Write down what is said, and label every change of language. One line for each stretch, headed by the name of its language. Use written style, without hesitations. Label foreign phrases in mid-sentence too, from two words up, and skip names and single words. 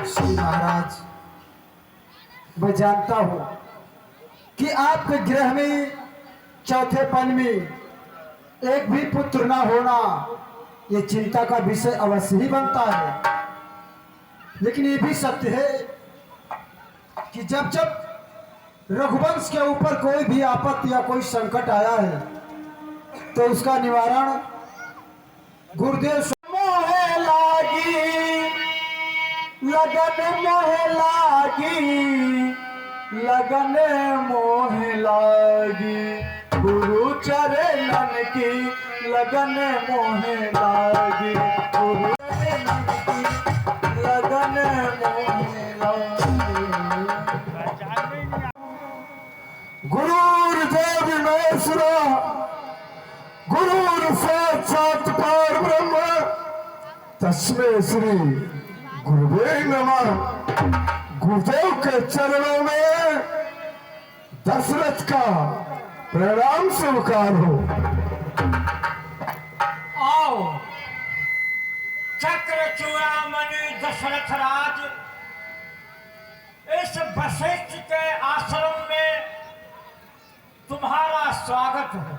Hindi: श्री महाराज, मैं जानता हूं कि आपके गृह में चौथे पन में एक भी पुत्र ना होना ये चिंता का विषय अवश्य ही बनता है। लेकिन ये भी सत्य है कि जब जब रघुवंश के ऊपर कोई भी आपत्ति या कोई संकट आया है तो उसका निवारण गुरुदेव मोहे लागी, लगन मोहे लागी, लगन मोहे लागी, गुरु चरणन की लगन मोहे लागी, गुरु चरणन की लगन मोहे लागी।
Sanskrit: गुरुर्देव महेश्वरा, गुरुर् साक्षात् परब्रह्म, तस्मै श्री गुरुवे नमः।
Hindi: गुरुदेव के चरणों में दशरथ का प्रणाम स्वीकार हो। आओ चक्र चूड़ामणि दशरथ राज, इस वशिष्ठ के आश्रम में तुम्हारा स्वागत है।